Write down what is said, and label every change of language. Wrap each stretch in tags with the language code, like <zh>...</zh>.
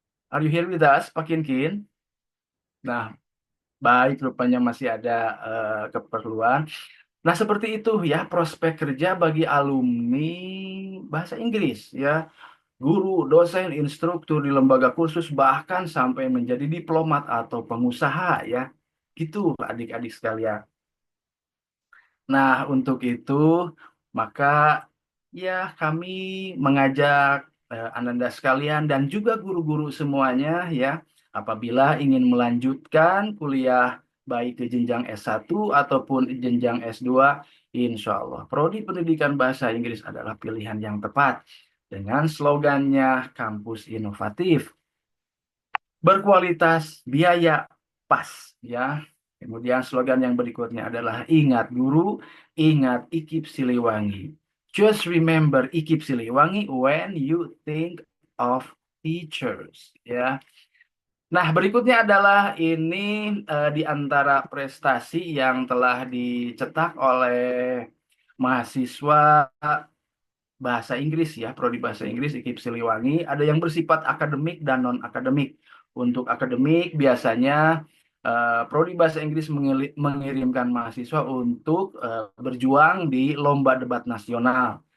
<en>Are you here with us, Pak Kinkin?</en> <id>Nah, baik, rupanya masih ada keperluan. Nah, seperti itu, ya, prospek kerja bagi alumni bahasa Inggris, ya. Guru, dosen, instruktur di lembaga kursus, bahkan sampai menjadi diplomat atau pengusaha, ya. Gitu, adik-adik sekalian. Nah, untuk itu, maka, ya, kami mengajak Ananda sekalian dan juga guru-guru semuanya ya, apabila ingin melanjutkan kuliah baik ke jenjang S1 ataupun jenjang S2, insya Allah Prodi Pendidikan Bahasa Inggris adalah pilihan yang tepat dengan slogannya kampus inovatif, berkualitas, biaya pas ya. Kemudian slogan yang berikutnya adalah ingat guru, ingat IKIP Siliwangi.</id> <en>Just remember IKIP Siliwangi when you think of teachers ya.</en> <id>Nah, berikutnya adalah ini di antara prestasi yang telah dicetak oleh mahasiswa bahasa Inggris ya, prodi bahasa Inggris IKIP Siliwangi, ada yang bersifat akademik dan non-akademik. Untuk akademik biasanya prodi bahasa Inggris mengirimkan mahasiswa untuk berjuang di lomba debat nasional.</id>